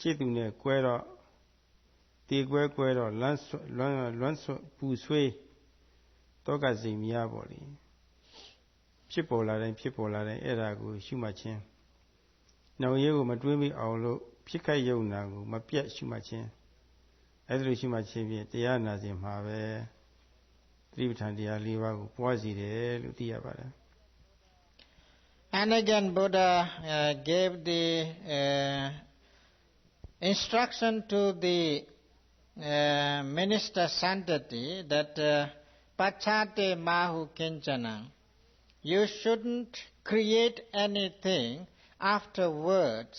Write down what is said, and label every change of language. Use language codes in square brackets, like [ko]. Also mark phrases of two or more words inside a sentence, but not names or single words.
[my] စ်သူနဲ့ကွဲတော့တေကွဲတော့လွမ်းဆွပူဆွေးတောကစိတ်များပေါ့လေဖြစ်ပေါ်လာတိုင်းအဲ့ဒါကိုရှုမှတ်ခြင်းနောက်ရေးကိုမတွေးမိအောင်လို့ဖြစ်ခိုက်ယုံနာကိုမပြတ်ရှုမှတ်ခြင်းအဲ့ဒါလိုရှုမှတ်ခြင်းဖြင့်တရားနာစဉ်မှာပဲသတိပဋ္ဌာန်တရား၄ပါးကိုပွားစီတယ်လို့သိရပါတယ် [en] And again Buddha gave the instruction to the minister Santati that [pi] Pachate Mahu Kinchana, [en] you shouldn't create anything afterwards.